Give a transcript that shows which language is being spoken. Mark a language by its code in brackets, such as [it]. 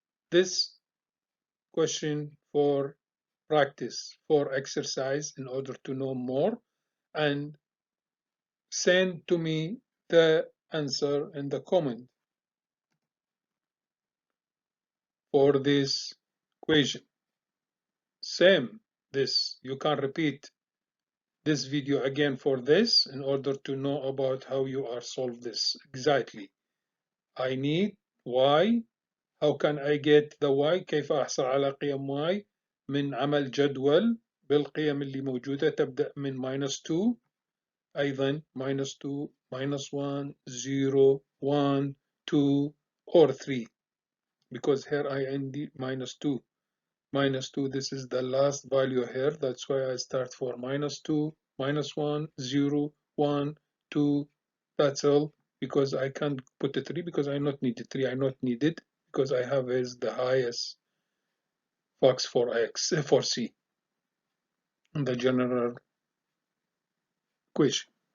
[en] This question for practice, for exercise in order to know more, and send to me the answer in the comment for this equation. Same this, you can repeat this video again for this in order to know about how you are solve this exactly. I need y. How can I get the y? [ar] كيف أحصل على قيم y؟ من عمل جدول بالقيم اللي موجودة تبدأ من minus 2 أيضا minus 2, minus 1, 0, 1, 2, or 3. [en] Because here I end minus 2. Minus 2, this is the last value here. That's why I start for minus 2, minus 1, 0, 1, 2. That's all. Because I can't put a 3 because I not need 3. I not need it because I have is the highest fox for x for c in the general equation.